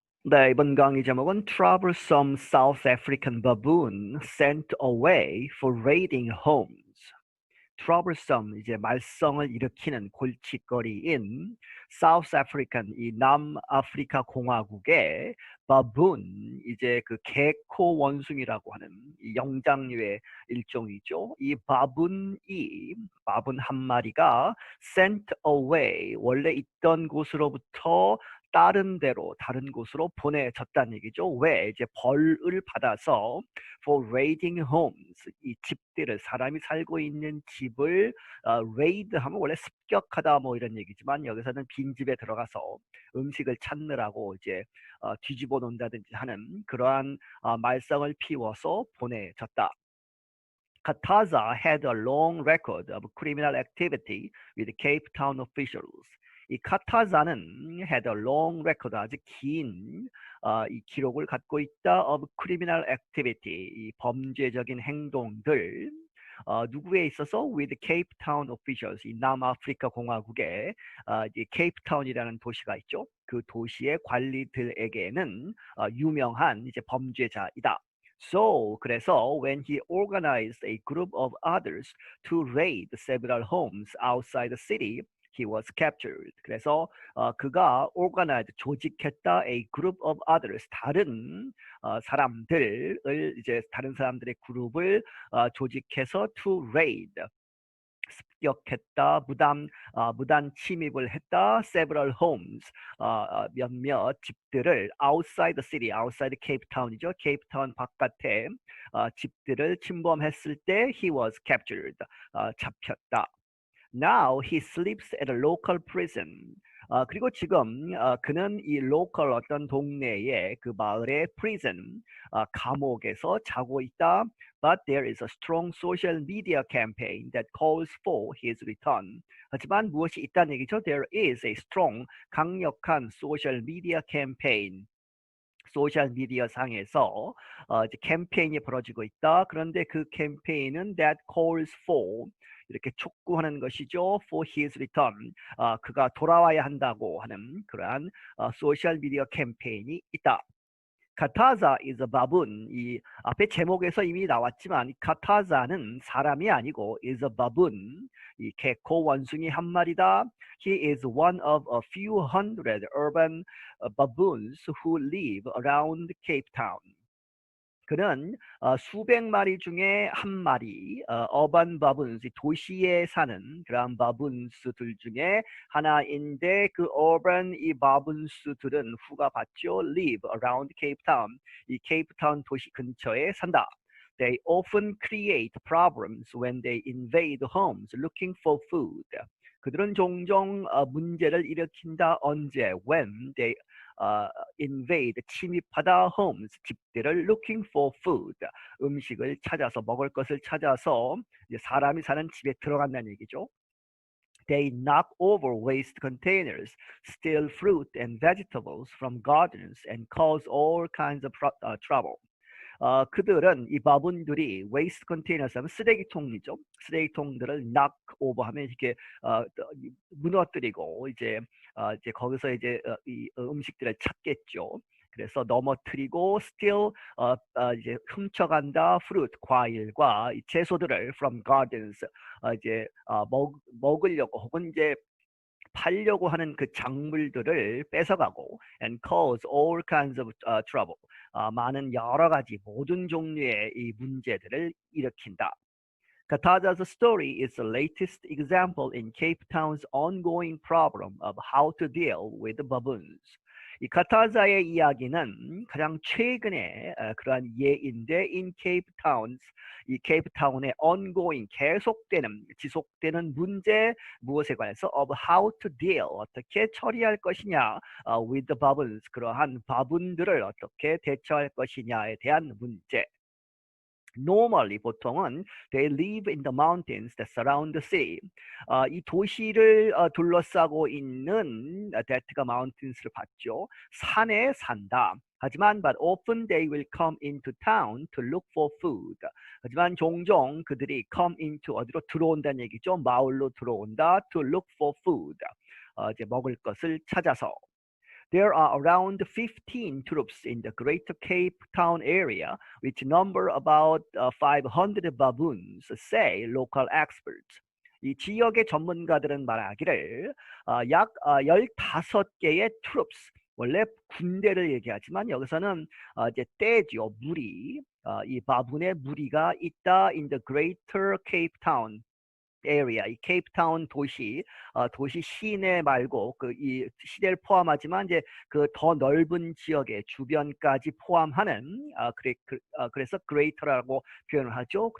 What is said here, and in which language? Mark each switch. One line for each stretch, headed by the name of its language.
Korean: 네, 이번 강의 제목은
English: Troublesome South African Baboon Sent Away for Raiding Homes.
Korean: troublesome, 이제 말썽을 일으키는 골칫거리인 South African, 이 남아프리카 공화국의 baboon, 이제 그 개코 원숭이라고 하는 이 영장류의 일종이죠. 이 바분 한 마리가
English: sent away,
Korean: 원래 있던 곳으로부터 다른 곳으로 보내졌다는 얘기죠. 왜? 이제 벌을 받아서
English: for raiding homes,
Korean: 이 집들을, 사람이 살고 있는 집을 raid 하면 원래 습격하다 뭐 이런 얘기지만, 여기서는 빈집에 들어가서 음식을 찾느라고 이제 뒤집어 놓는다든지 하는 그러한 말썽을 피워서 보내졌다.
English: Kataza had a long record of criminal activity with Cape Town officials.
Korean: 이 카타자는
English: had a long record,
Korean: 아주 긴 이 기록을 갖고 있다,
English: of criminal activity,
Korean: 이 범죄적인 행동들, 누구에 있어서
English: with Cape Town officials,
Korean: 이 남아프리카 공화국의 이제 케이프타운이라는 도시가 있죠. 그 도시의 관리들에게는 유명한 이제 범죄자이다.
English: So,
Korean: 그래서
English: when he organized a group of others to raid several homes outside the city, he was captured.
Korean: 그래서 그가 organize, 조직했다,
English: a group of others,
Korean: 다른 사람들을, 이제 다른 사람들의 그룹을 조직해서
English: to raid,
Korean: 습격했다, 무단 침입을 했다,
English: several homes,
Korean: 몇몇 집들을,
English: outside the city, outside Cape Town
Korean: 이죠. 케이프타운 바깥에 집들을 침범했을 때
English: he was captured,
Korean: 잡혔다.
English: Now he sleeps at a local prison.
Korean: 그리고 지금 그는 이 local, 어떤 동네의 그 마을의 prison, 감옥에서 자고 있다.
English: But there is a strong social media campaign that calls for his return.
Korean: 하지만 무엇이 있다는 얘기죠?
English: There is a strong,
Korean: 강력한
English: social media campaign.
Korean: 소셜 미디어 상에서 이제 캠페인이 벌어지고 있다. 그런데 그 캠페인은
English: that calls for,
Korean: 이렇게 촉구하는 것이죠.
English: for his return,
Korean: 그가 돌아와야 한다고 하는 그러한 소셜 미디어 캠페인이 있다.
English: 카타자 is a baboon.
Korean: 이 앞에 제목에서 이미 나왔지만 카타자는 사람이 아니고
English: is a baboon,
Korean: 이 개코 원숭이 한 마리다.
English: He is one of a few hundred urban baboons who live around Cape Town.
Korean: 그는 수백 마리 중에 한 마리, 어반 바분스, 도시에 사는 그런 바분스들 중에 하나인데, 그 어반 이 바분스들은 후가 받죠.
English: live around Cape Town,
Korean: 이 케이프타운 도시 근처에 산다.
English: They often create problems when they invade homes looking for food.
Korean: 그들은 종종 문제를 일으킨다. 언제?
English: When they invade,
Korean: 침입하다, homes, 집들을,
English: looking for food,
Korean: 음식을 찾아서, 먹을 것을 찾아서 이제 사람이 사는 집에 들어간다는 얘기죠.
English: They knock over waste containers, steal fruit and vegetables from gardens, and cause all kinds of trouble.
Korean: 그들은, 이 바분들이
English: waste containers
Korean: 하면 쓰레기통이죠. 쓰레기통들을
English: knock over
Korean: 하면 이렇게 무너뜨리고 이제 거기서 이제 이 음식들을 찾겠죠. 그래서 넘어뜨리고 steal, 이제 훔쳐간다, fruit, 과일과 이 채소들을
English: from gardens,
Korean: 이제 먹으려고 혹은 이제 팔려고 하는 그 작물들을 뺏어가고,
English: and cause all kinds of trouble,
Korean: 많은 여러 가지 모든 종류의 이 문제들을 일으킨다.
English: Kataja's story is the latest example in Cape Town's ongoing problem of how to deal with baboons.
Korean: 이 카타자의 이야기는 가장 최근의 그러한 예인데,
English: in Cape Towns,
Korean: 이 케이프타운의 ongoing, 계속되는, 지속되는 문제, 무엇에 관해서
English: of how to deal,
Korean: 어떻게 처리할 것이냐,
English: with the baboons,
Korean: 그러한 바분들을 어떻게 대처할 것이냐에 대한 문제.
English: Normally,
Korean: 보통은
English: they live in the mountains that surround the city.
Korean: 이 도시를 둘러싸고 있는, that가 mountains를 봤죠. 산에 산다. 하지만
English: but often they will come into town to look for food.
Korean: 하지만 종종 그들이
English: come into,
Korean: 어디로 들어온다는 얘기죠. 마을로 들어온다.
English: to look for food,
Korean: 이제 먹을 것을 찾아서.
English: There are around 15 troops in the Greater Cape Town area, which number about 500 baboons, say local experts.
Korean: 이 지역의 전문가들은 말하기를 약 15개의 troops, 원래 군대를 얘기하지만 여기서는 이제 떼죠, 무리, 이 바분의 무리가 있다
English: in the Greater Cape Town area,
Korean: 이 케이프타운 도시, 도시 시내 말고 그 이 시내를 포함하지만 이제 그 더 넓은 지역의 주변까지 포함하는 그래서 greater라고 표현을 하죠.